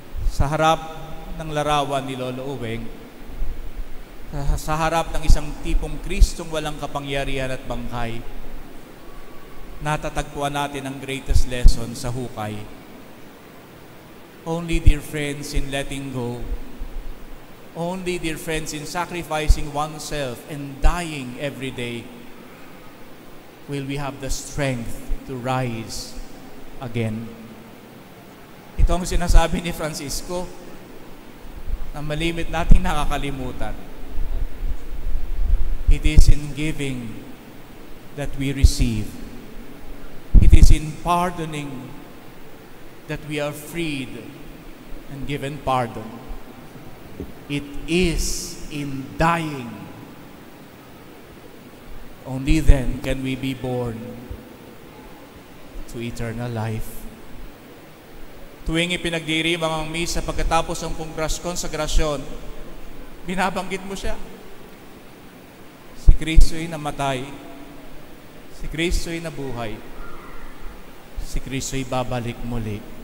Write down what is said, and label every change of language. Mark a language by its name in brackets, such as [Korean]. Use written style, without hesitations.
[Filipino] Sa harap ng larawan ni Lolo Uweng, sa harap ng isang tipong Kristong walang kapangyarihan at bangkay, natatagpuan natin ang [English] greatest lesson [Filipino] sa hukay. [English] Only, dear friends, in letting go, only, dear friends, in sacrificing oneself and dying every day, will we have the strength to rise again. [Filipino] Ito ang sinasabi ni Francisco na malimit nating nakakalimutan. [English] It is in giving that we receive. It is in pardoning that we are freed and given pardon. It is in dying. Only then can we be born to eternal life. [Filipino] Tuwing ipinagdirim ang misa pagkatapos ng konsagrasyon, binabanggit mo siya. Si Kristo'y namatay, si Kristo'y nabuhay, si Kristo'y babalik muli.